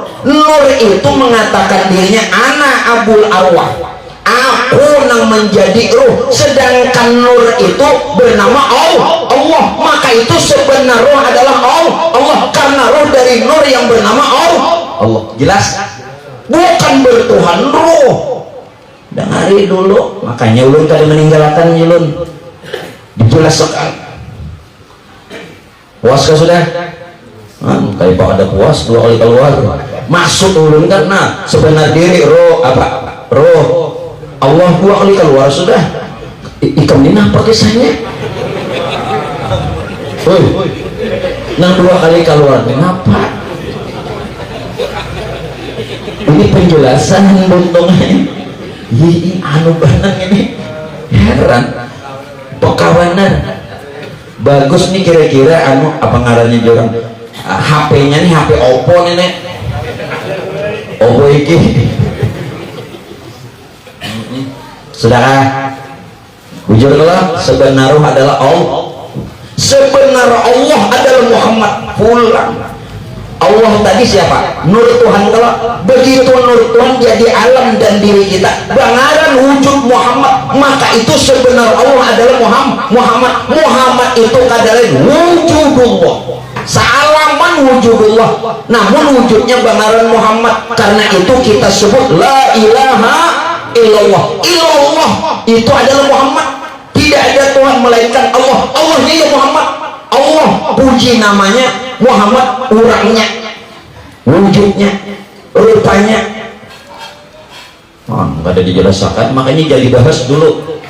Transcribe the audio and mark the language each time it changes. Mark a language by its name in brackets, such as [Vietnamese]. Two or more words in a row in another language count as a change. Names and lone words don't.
[Indonesian] Nur itu mengatakan dirinya [Arabic] ana abul arwah, [Indonesian] aku yang menjadi ruh, sedangkan nur itu bernama Allah. Maka itu sebenar roh adalah Allah, karena roh dari nur yang bernama Allah. Jelas? Bukan bertuhan roh. [Banjar] Dengari dulu, makanya ulun kada meninggalkan ulun dijelaskan. Puas kah sudah? [Indonesian] Kayak pak ada puas 2 kali keluar. Maksud ulun kan, nah sebenar diri roh apa? Roh Allah 2 kali keluar sudah. [Banjar] Ikam ini apa kisahnya? Woi, nang 2 kali keluar kenapa? [Indonesian] Ini penjelasan buntungnya. Anu banget ini, heran. [Banjar] Pekawanan bagus nih kira-kira anu apa ngarannya jorang. [Indonesian] HP-nya nih HP Oppo nih nek. [Javanese] Oppo iki. [Indonesian] Saudara, jujur kalau sebenar roh adalah Allah. Sebenar Allah adalah Muhammad pulang. Allah tadi siapa? Nur Tuhan. Kalau begitu nur Tuhan jadi alam dan diri kita, bangaran wujud Muhammad, maka itu sebenar Allah adalah Muhammad itu kadalain wujudullah, salaman wujudullah, namun wujudnya bangaran Muhammad. Karena itu kita sebut [Arabic] la ilaha illallah. [Indonesian] Illallah itu adalah Muhammad. Tidak ada Tuhan melainkan Allah. Allahnya ya Muhammad. Allah puji namanya, Muhammad orangnya, wujudnya, rupanya. Nggak ada dijelaskan, makanya jadi bahas dulu.